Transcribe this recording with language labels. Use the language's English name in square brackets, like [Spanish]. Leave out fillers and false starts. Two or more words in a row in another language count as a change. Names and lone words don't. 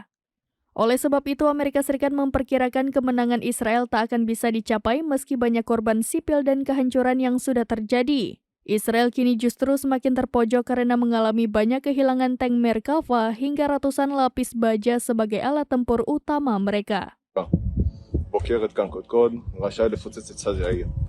[Indonesian] Oleh sebab itu, Amerika Serikat memperkirakan kemenangan Israel tak akan bisa dicapai meski banyak korban sipil dan kehancuran yang sudah terjadi. Israel kini justru semakin terpojok karena mengalami banyak kehilangan tank Merkava hingga ratusan lapis baja sebagai alat tempur utama mereka. [Hebrew] בוקרת כאן קודקוד, רשאי לפוצץ את צד העיר.